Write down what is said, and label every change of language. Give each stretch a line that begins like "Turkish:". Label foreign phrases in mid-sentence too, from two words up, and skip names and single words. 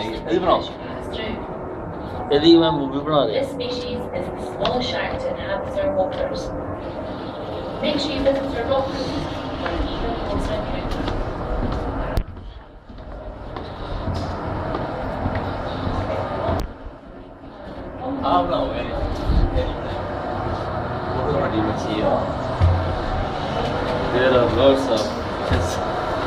Punjabi: ਇਹਦੀ ਬਣਾਓ
English: pass through.
Punjabi: ਇਹਦੀ ਮੈਂ ਮੂਵੀ ਬਣਾ ਰਿਹਾ
English: This species is the smallest shark to inhabit our waters. Make sure you visit our local or even closer encounter.
Punjabi: ਆਹ ਬਣਾਓ ਯਾਰ ਬਹੁਤ ਵੱਡੀ ਮੱਛੀ ਆ
English: there are lots of